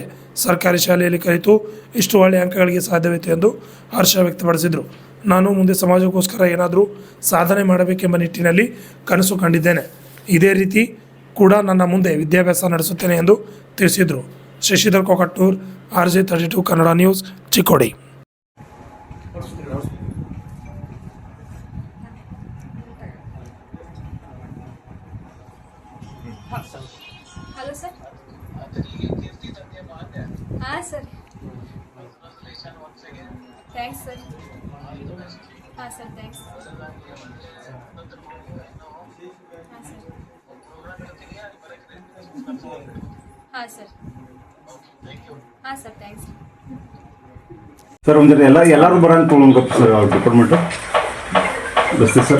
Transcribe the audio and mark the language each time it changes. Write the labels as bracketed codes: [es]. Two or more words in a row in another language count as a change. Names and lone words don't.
[kn] ಸರ್ಕಾರಿ ಶಾಲೆಯಲ್ಲಿ ಕಲಿತು ಇಷ್ಟು ಒಳ್ಳೆಯ ಅಂಕಗಳಿಗೆ ಸಾಧ್ಯವಾಯಿತು ಎಂದು ಹರ್ಷ ವ್ಯಕ್ತಪಡಿಸಿದರು. ನಾನು ಮುಂದೆ ಸಮಾಜಕ್ಕೋಸ್ಕರ ಏನಾದರೂ ಸಾಧನೆ ಮಾಡಬೇಕೆಂಬ ನಿಟ್ಟಿನಲ್ಲಿ ಕನಸು ಕಂಡಿದ್ದೇನೆ. ಇದೇ ರೀತಿ ಕೂಡ ನನ್ನ ಮುಂದೆ ವಿದ್ಯಾಭ್ಯಾಸ ನಡೆಸುತ್ತೇನೆ ಎಂದು ತಿಳಿಸಿದರು. ಶಶಿಧರ್ ಕೊಕಟ್ಟೂರ್, RJ32 ಕನ್ನಡ ನ್ಯೂಸ್, ಚಿಕ್ಕೋಡಿ. [en] Hello sir. हाँ sir. Thanks sir. हाँ sir, thanks. हाँ सर. हाँ sir, thanks. [kn] सर ಒಂದರ ಎಲ್ಲರೂ ಬರೋಣ ತಗೊಳ್ಳೋಣ ಸರ್ ಡಿಪಾರ್ಟ್ಮೆಂಟ್ ಬಸ್ತೆ ಸರ್.